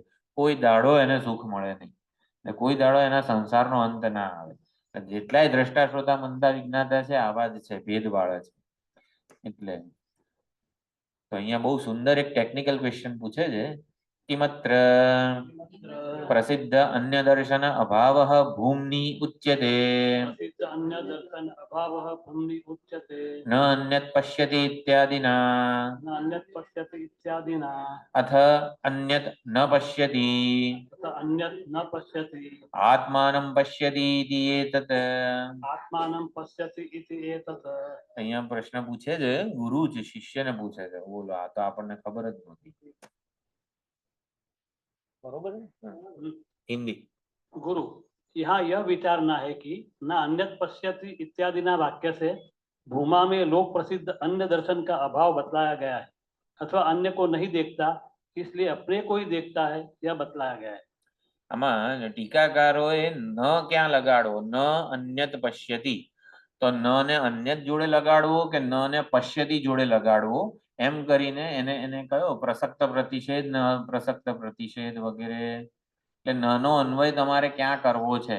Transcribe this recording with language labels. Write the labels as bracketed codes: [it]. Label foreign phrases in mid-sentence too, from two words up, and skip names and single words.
[gu] કોઈ દાડો એને સુખ મળે નહીં, કોઈ દાડો એના સંસારનો અંત ના આવે. જેટલાય દ્રષ્ટા શ્રોતા મનતા વિજ્ઞાતા છે આવા જ છે, ભેદવાળા છે. એટલે તો અહીંયા બહુ સુંદર એક [en] technical question [gu] પૂછે છે. [sa] किमत्र प्रसिद्ध अन्य दर्शन अभावः भूम्नी उच्यते अन्य दर्शन अभावः भूम्नि उच्यते न अन्यत पश्यति इत्यादिना न अन्यत् पश्यति इत्यादिना अथ अन्यत न पश्यति तथा अन्यत् न पश्यति आत्मानं पश्यति इति एतत. आत्मानं पश्यति इति एतत्. [gu] અહીંયા પ્રશ્ન પૂછે છે ગુરુ જ શિષ્યને પૂછે છે. બોલો, આ તો આપણને ખબર જ નહોતી. [hi] बरोबर है। हिंदी गुरु, यहाँ यह विचारना है कि [sa] न अन्यत् पश्यति इत्यादि [hi] ना वाक्य से भूमा में लोक प्रसिद्ध अन्य दर्शन का अभाव बतलाया गया है अथवा अन्य को नहीं देखता इसलिए अपने को ही देखता है यह बतलाया गया है. [gu] આમાં ટીકાકારોએ ન ક્યાં લગાડવો? [sa] न अन्यत पश्यति, [gu] તો ન ને અન્યત જોડે લગાડવો કે ન ને પશ્યતિ જોડે લગાડવો, એમ કરીને એને કયો પ્રસક્ત પ્રતિષેધ ન પ્રસક્ત પ્રતિષેધ વગેરે. એટલે નનો અન્વય તમારે ક્યાં કરવો છે?